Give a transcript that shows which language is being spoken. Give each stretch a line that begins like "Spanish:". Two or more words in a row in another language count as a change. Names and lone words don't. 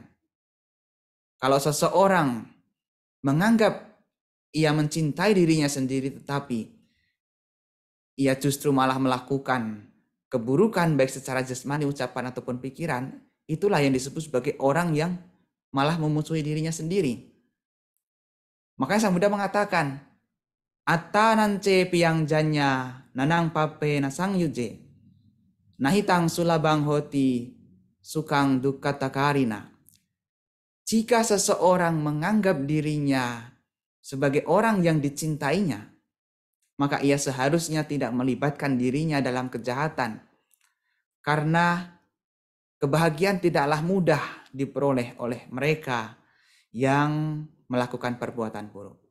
Indonesian: Kalau seseorang menganggap ia mencintai dirinya sendiri tetapi ia justru malah melakukan keburukan baik secara jasmani, ucapan ataupun pikiran, itulah yang disebut sebagai orang yang malah memusuhi dirinya sendiri. Makanya Sang Buddha mengatakan,
Pali: Atta nance piang janya nanang pape nasang yuje. Nahitang sulabang hoti sukang dukatakarina.
Indonesian: Jika seseorang menganggap dirinya sebagai orang yang dicintainya, maka ia seharusnya tidak melibatkan dirinya dalam kejahatan. Karena kebahagiaan tidaklah mudah diperoleh oleh mereka yang melakukan perbuatan buruk.